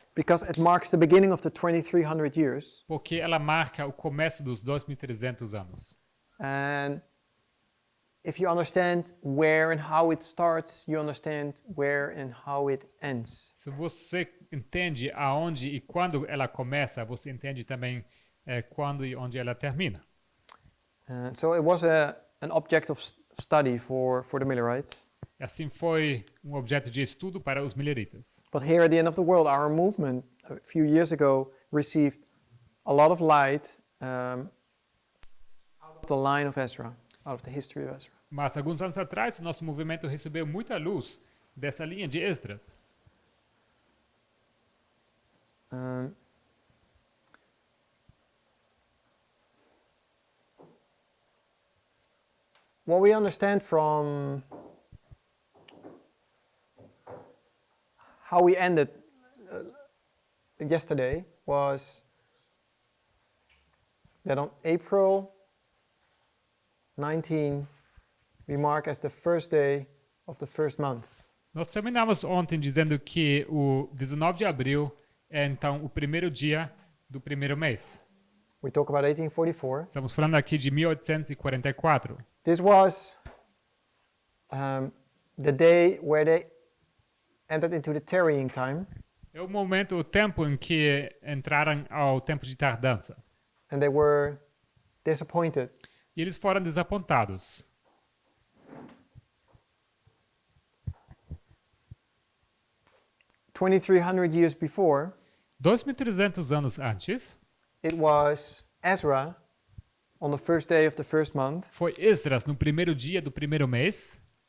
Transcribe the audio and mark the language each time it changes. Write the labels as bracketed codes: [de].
[en] because it marks the beginning of the 2300 years. [pt] porque ela marca o começo dos 2300 anos. [en] And if you understand where and how it starts, you understand where and how it ends. [pt] Se você entende aonde e quando ela começa, você entende também quando e onde ela termina. [en] So it was an object of study for the Millerites. [pt] Assim foi objeto de estudo para os milleritas. [en] But here at the end of the world, our movement a few years ago received a lot of light out of the line of Ezra, out of the history of Ezra. [pt] Mas alguns anos atrás, o nosso movimento recebeu muita luz dessa linha de Esdras. [en] What we understand from how we ended yesterday was that on April 19, we mark as the first day of the first month. [pt] Nós terminamos ontem dizendo que o 19 de abril é então o primeiro dia do primeiro mês. [en] We talk about 1844. [pt] Estamos falando aqui de 1844. [en] This was the day where they entered into the tarrying time. [pt] É o momento, o tempo em que entraram ao tempo de tardança. [en] And they were disappointed. [pt] E eles foram desapontados. [en] Years before, [pt] 2.300 anos antes, [en] it was Ezra on the first day of the first month, [pt] foi Esdras no primeiro dia do primeiro mês,